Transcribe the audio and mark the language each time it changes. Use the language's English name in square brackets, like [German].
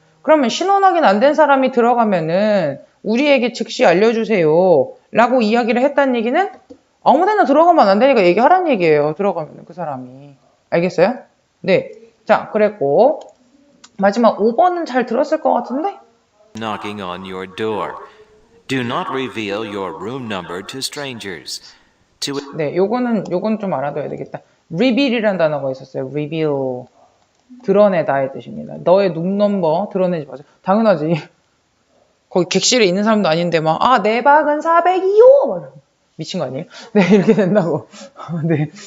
[Korean] 그러면 신원 확인 안 된 사람이 들어가면은 우리에게 즉시 알려주세요 라고 이야기를 했다는 얘기는 아무데나 들어가면 안 되니까 얘기하라는 얘기예요. 들어가면 그 사람이. 알겠어요? 네. 자, 그랬고 마지막 5번은 잘 들었을 것 같은데? [English] Knocking on your door. Do not reveal your room number to strangers. [Korean] 네, 요건 좀 알아둬야 되겠다. reveal이라는 단어가 있었어요. reveal. 드러내다의 뜻입니다. 너의 룸 넘버 드러내지 마세요. 당연하지. 거기 객실에 있는 사람도 아닌데 막 내 방은 402호! 미친 거 아니에요? 네, 이렇게 된다고. 네.